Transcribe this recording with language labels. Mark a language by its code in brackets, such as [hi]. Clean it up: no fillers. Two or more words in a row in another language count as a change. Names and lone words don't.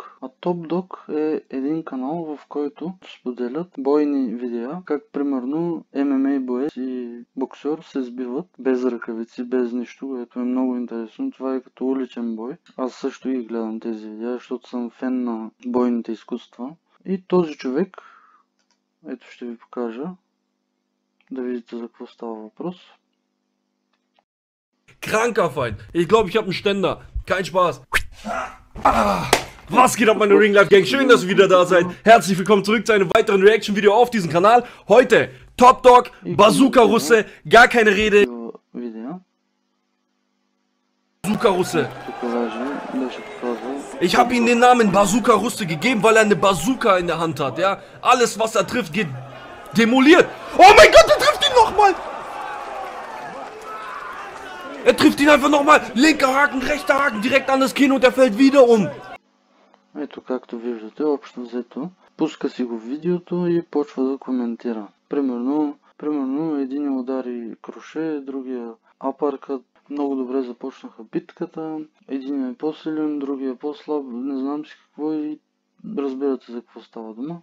[bg] А Top Dog е един канал, в който споделят бойни видеа, как примерно ММА боец и боксер се сбиват без ръкавици, без нищо, което е много интересно. Това е като уличен бой. Аз също ги гледам тези видеа, защото съм фен на бойните изкуства. И този човек, ето ще ви покажа, да видите за какво става въпрос. [de] Kranker Feind. Ich glaube, ich habe einen Ständer. Kein Spaß. Was geht ab, meine Ring Life Gang? Schön, dass ihr wieder da seid. Herzlich willkommen zurück zu einem weiteren Reaction-Video auf diesem Kanal. Heute Top Dog, Bazooka Russe, gar keine Rede. Bazooka Russe. Ich habe ihm den Namen Bazooka Russe gegeben, weil er eine Bazooka in der Hand hat, ja? Alles, was er trifft, geht demoliert. Oh mein Gott, er trifft ihn nochmal. Er trifft ihn einfach nochmal. Linker Haken, rechter Haken, direkt an das Kinn und er fällt wieder um. [bg] Ето както виждате, общо взето, пуска си го видеото и почва да коментира. Примерно един удари кроше, другия апъркът. Много добре започнаха битката. Един е по-силен, другия е по-слаб, не знам си какво и разбирате за какво става дума.